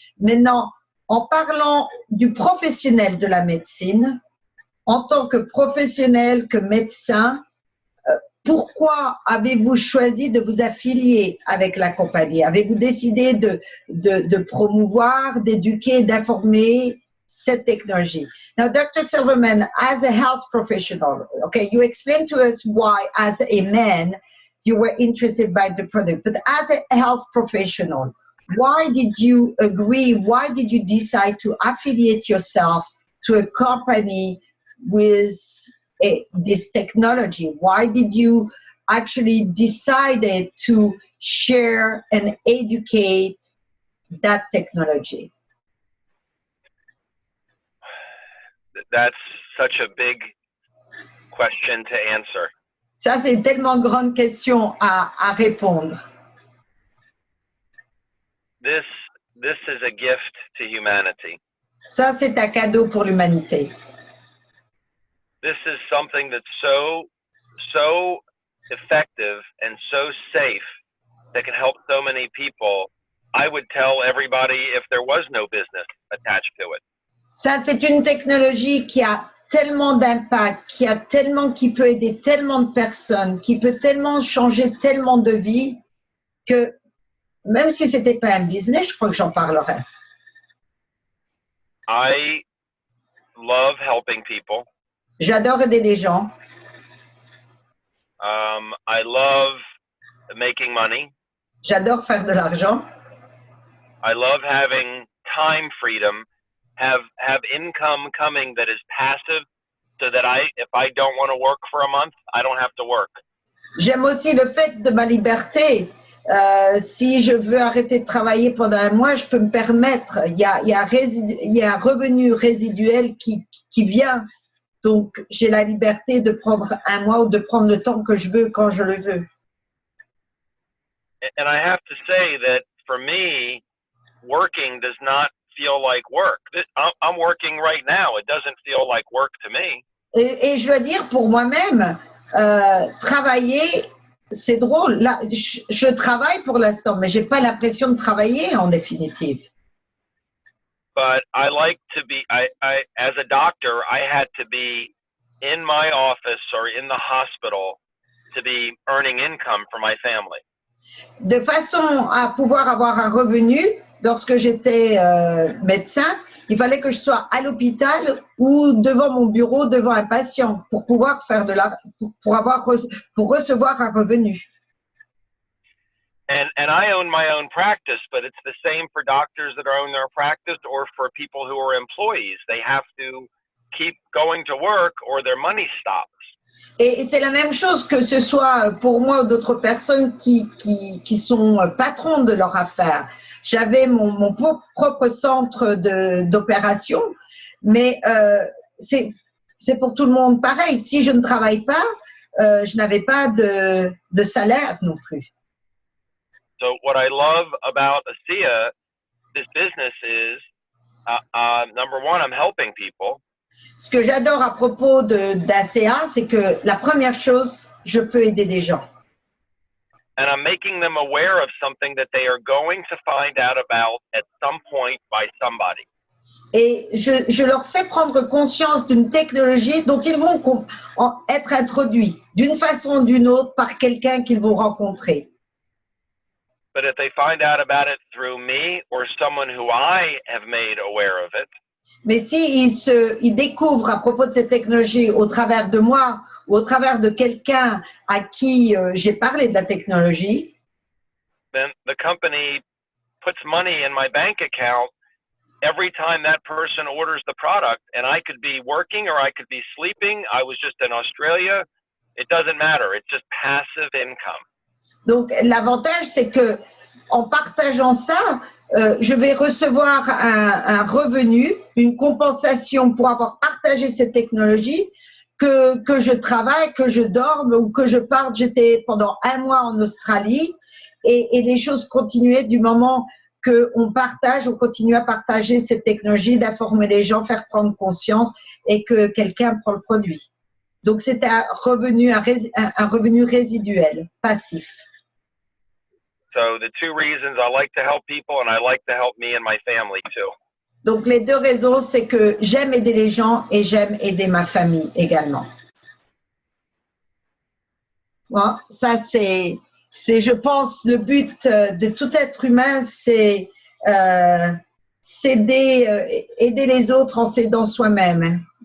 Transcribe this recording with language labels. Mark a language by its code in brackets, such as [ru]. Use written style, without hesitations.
[fr] Maintenant, en parlant du professionnel de la médecine, en tant que professionnel, que médecin, pourquoi avez-vous choisi de vous affilier avec la compagnie? Avez-vous décidé de promouvoir, d'éduquer, d'informer cette technologie? [en] Now, Dr. Silberman, as a health professional, okay, you explained to us why, as a man, you were interested by the product, but as a health professional, why did you agree? Why did you decide to affiliate yourself to a company with this technology? Why did you actually decided to share and educate that technology? That's such a big question to answer. [fr] Ça, c'est une tellement grande question à répondre. [en] This is a gift to humanity. [fr] Ça, c'est un cadeau pour l'humanité. [en] This is something that's so effective and so safe that can help so many people. I would tell everybody if there was no business attached to it. [fr] Ça, c'est une technologie qui a tellement d'impact, qui peut aider tellement de personnes, qui peut tellement changer tellement de vies que même si c'était pas un business, je crois que j'en parlerais. [en] I love helping people. [fr] J'adore aider les gens. [en] I love making money. [fr] J'adore faire de l'argent. [en] I love having time freedom, have income coming that is passive, so that if I don't want to work for a month, I don't have to work. [fr] J'aime aussi le fait de ma liberté. Si je veux arrêter de travailler pendant un mois, je peux me permettre. Il y a un revenu résiduel qui vient. Donc, j'ai la liberté de prendre un mois ou de prendre le temps que je veux quand je le veux. [en] And I have to say that for me, working does not feel like work. I'm working right now. It doesn't feel like work to me. [fr] Et je dois dire pour moi-même, travailler, c'est drôle. Là, je travaille pour l'instant, mais j'ai pas l'impression de travailler en définitive. [en] But I like to be, as a doctor, I had to be in my office or in the hospital to be earning income for my family. [fr] De façon à pouvoir avoir un revenu, lorsque j'étais médecin, il fallait que je sois à l'hôpital ou devant mon bureau, devant un patient, pour pouvoir faire pour recevoir un revenu. [en] And I own my own practice, but it's the same for doctors that own their practice or for people who are employees. They have to keep going to work or their money stops. [fr] Et c'est la même chose que ce soit pour moi ou d'autres personnes qui sont patrons de leur affaire. J'avais mon propre centre d'opération, mais c'est pour tout le monde pareil. Si je ne travaille pas, je n'avais pas de salaire non plus. [en] So what I love about ASEA, this business is, number one, I'm helping people. [fr] Ce que j'adore à propos d'ASEA, c'est que la première chose, je peux aider des gens. [en] And I'm making them aware of something that they are going to find out about at some point by somebody. [fr] Et je leur fais prendre conscience d'une technologie dont ils vont être introduits d'une façon ou d'une autre par quelqu'un qu'ils vont rencontrer. [en] But if they find out about it through me or someone who I have made aware of it, [fr] mais si ils découvrent à propos de cette technologie au travers de moi ou au travers de quelqu'un à qui j'ai parlé de la technologie, [en] then the company puts money in my bank account every time that person orders the product, and I could be working or I could be sleeping. I was just in Australia. It doesn't matter. It's just passive income. [fr] Donc, l'avantage, c'est que en partageant ça, je vais recevoir un revenu, une compensation pour avoir partagé cette technologie, que je travaille, que je dorme ou que je parte. J'étais pendant un mois en Australie et les choses continuaient du moment qu'on continue à partager cette technologie, d'informer les gens, faire prendre conscience et que quelqu'un prend le produit. Donc, c'est un revenu résiduel, passif. [en] So the two reasons I like to help people and I like to help me and my family too. [fr] Donc les deux raisons, c'est que j'aime aider les gens et j'aime aider ma famille également. Bon, ça c'est je pense le but de tout être humain, c'est aider les autres en s'aidant soi-même.